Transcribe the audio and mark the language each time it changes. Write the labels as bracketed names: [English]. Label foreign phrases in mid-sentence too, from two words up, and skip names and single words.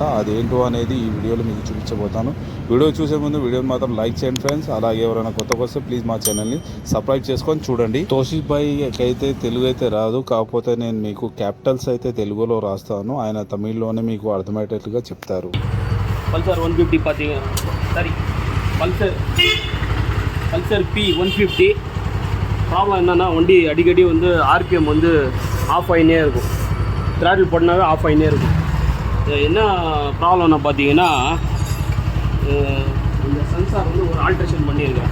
[Telugu] అదేంటో అనేది ఈ వీడియోలో మీకు చూపించబోతాను. వీడియో చూసే ముందు వీడియోని మాత్రం లైక్ చేయండి ఫ్రెండ్స్. అలాగే ఎవరైనా కొత్తగా వస్తే ప్లీజ్ మా ఛానల్ని సబ్స్క్రైబ్ చేసుకొని చూడండి. తోషిత్ భాయ్కి అయితే తెలుగు అయితే రాదు, కాకపోతే నేను మీకు క్యాపిటల్స్ అయితే తెలుగులో రాస్తాను. ఆయన తమిళ్లోనే మీకు అర్థమయ్యేటట్లుగా చెప్తారు. [Tamil] பல்சர் 150 பார்த்தீங்க, சாரி பல்சர் P150 ப்ராப்ளம் என்னென்னா, வண்டி அடிக்கடி வந்து ஆர்பிஎம் வந்து ஆஃப் ஆகினே இருக்கும். த்ராட்டில் போட்டனாவே ஆஃப் ஆகினே இருக்கும். என்ன ப்ராப்ளம்னா பார்த்தீங்கன்னா, இந்த சென்சார் வந்து ஒரு ஆல்ட்ரேஷன் பண்ணியிருக்கிறேன்.